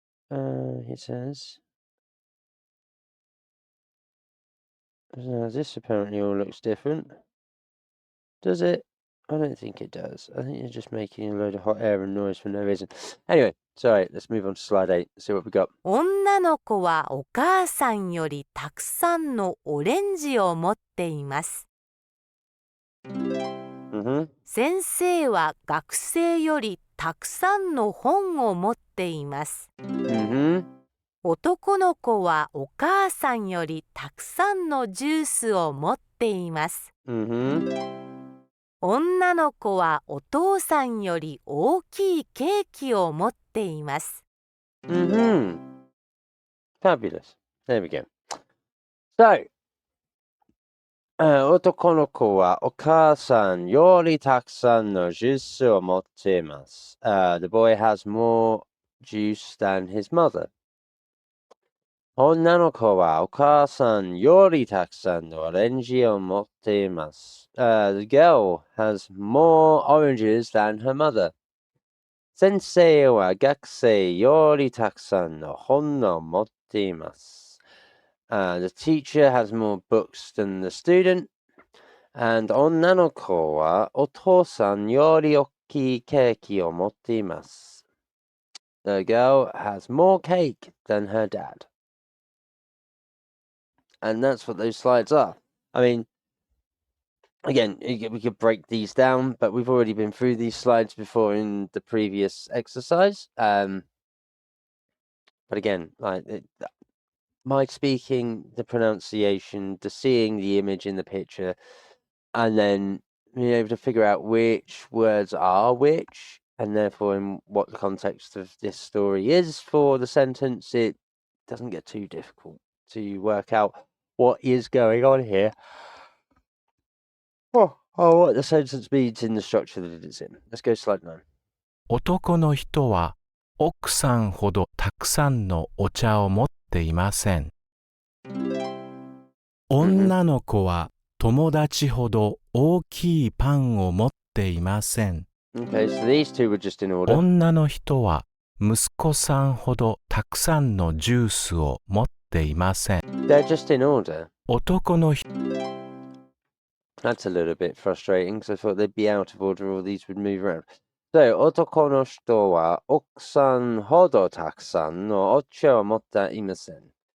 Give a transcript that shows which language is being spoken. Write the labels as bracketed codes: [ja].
[en] He says. Now, this apparently all looks different. Does it? I don't think it does. I think you're just making a load of hot air and noise for no reason. Anyway, sorry, let's move on to slide 8. See what we got. [ja] 女の子はお母さんよりたくさんのオレンジを持っています。先生は学生よりたくさんの本を持っています。男の子はお母さんよりたくさんのジュースを持っています。女の子はお父さんより大きいケーキを持っています。 [en] Fabulous. There we go. [ja] So, 男の子はお母さんよりたくさんのジュースを持っています。 [en] The boy has more juice than his mother. [ja] 女の子はお母さんよりたくさんのオレンジを持っています。 [en] The girl has more oranges than her mother. [ja] 先生は学生よりたくさんの本を持っています。 [en] The teacher has more books than the student. [ja] And 女の子はお父さんより大きいケーキを持っています。 [en] The girl has more cake than her dad. And that's what those slides are. I mean, again, we could break these down, but we've already been through these slides before in the previous exercise. But again, my speaking, the pronunciation, the seeing the image in the picture, and then being able to figure out which words are which, and therefore in what the context of this story is for the sentence, it doesn't get too difficult to work out what is going on here. Oh, what the sentence means in the structure that it's in. Let's go to slide 9. [ja] 男の人は奥さんほどたくさんのお茶を持っていません。女の子は友達ほど大きいパンを持っていません。 [en] Okay, so these two were just in order. [ja] 女の人は息子さんほどたくさんのジュースを持っていません。 [en] They're just in order. [ja] 男の人 [en] That's a little bit frustrating because I thought they'd be out of order or these would move around. [ja] So, 男の人は奥さんほどたくさんのお茶を持っていません。